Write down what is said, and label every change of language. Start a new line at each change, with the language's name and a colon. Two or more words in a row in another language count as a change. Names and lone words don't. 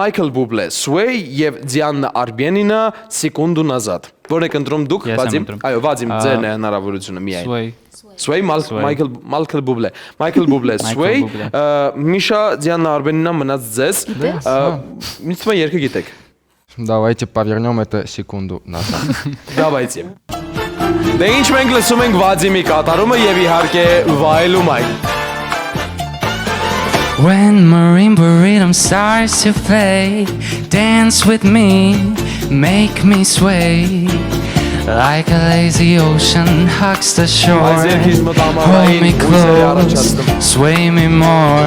Armenian: Michael Bublé, Sway եւ Diana Arbenina, Sekundu Nazad։ Որն եք ընտրում դուք, Վադիմ։ Այո, Վադիմ, ձերն է հնարավորությունը միայն։ Sway, Michael Bublé, Sway, Misha, Diana Arbenina մնաց ձեզ։ Ինչ թվում է երկը գիտեք։
Russian: Давайте повернем это секунду назад.
Armenian: Давайте։ Դե ինչ մենք լսում ենք Վադիմի կատարումը եւ իհարկե վայելում այն։
English: When marimba rhythm starts to play, dance with me, make me sway. Like a lazy ocean hugs the shore, hold me close, sway me more.